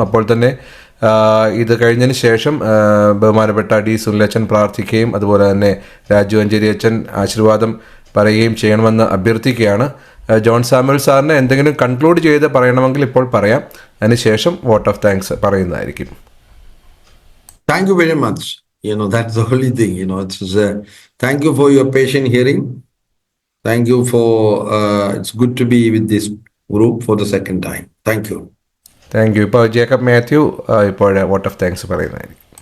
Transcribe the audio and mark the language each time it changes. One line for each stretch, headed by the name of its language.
Malayalam: അപ്പോൾ തന്നെ ഇത് കഴിഞ്ഞതിന് ശേഷം ബഹുമാനപ്പെട്ട ഡി സുനിലച്ചൻ പ്രാർത്ഥിക്കുകയും അതുപോലെ തന്നെ രാജു അഞ്ചേരി അച്ഛൻ ആശീർവാദം പറയുകയും ചെയ്യണമെന്ന് അഭ്യർത്ഥിക്കുകയാണ്. ജോൺ സാമുവൽ സാറിന് എന്തെങ്കിലും കൺക്ലൂഡ് ചെയ്ത് പറയണമെങ്കിൽ ഇപ്പോൾ പറയാം. അതിനുശേഷം വോട്ട് ഓഫ് താങ്ക്സ് പറയുന്നതായിരിക്കും.
English: Thank you very much. That's the only thing. Thank you for your patient hearing. Thank you for it's good to be with this group for the second time. Thank you. Thank you.
Malayalam: ഇപ്പോൾ Jacob Mathew ഇപ്പോൾ vote of thanks പറയുന്നതായിരിക്കും.